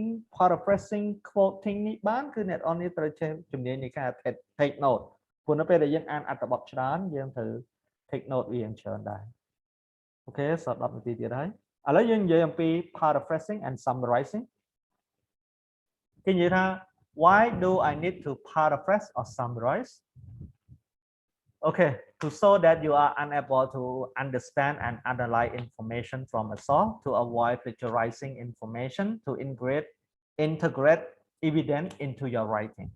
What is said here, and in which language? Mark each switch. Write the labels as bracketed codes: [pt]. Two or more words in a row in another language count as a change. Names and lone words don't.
[en] paraphrasing quoting [km] នេះបានគឺអ្នកនរនេះត្រូវចេះជំនាញនៃការ [en] take note [km] ព្រោះនៅពេលដែលយើងអានអ ត្ថបទច្រើនយើងត្រូវ [en] take note [km] វាយ៉ាងច្រើនដែរអូខេសល់10នាទីទៀតហើយឥឡូវយើងនិយាយអំពី [en] paraphrasing and summarizing [km] គេនិយាយថា [en] why do I need to paraphrase or summarize Okay, to show that you are unable to understand and analyze information from a source, to avoid plagiarizing information, to integrate evidence into your writing.